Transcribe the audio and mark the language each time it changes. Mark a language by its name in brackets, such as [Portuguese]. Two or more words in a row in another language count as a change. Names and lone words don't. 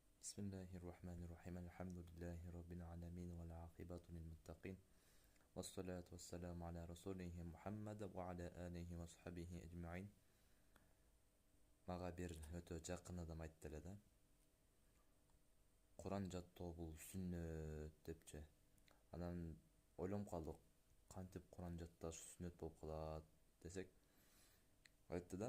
[Arabic] بسم الله الرحمن الرحيم الحمد لله رب العالمين والعاقبة للمتقين والصلاة والسلام على رسوله محمد وعلى آله وصحبه أجمعين. [Kyrgyz] Мага бир өтө жакын адам айтты эле да. Куран жаттоо бул сүннөт депчи. Анан ойлонуп калдык, кантип Куран жатташ сүннөт болуп калат десек, айтты да.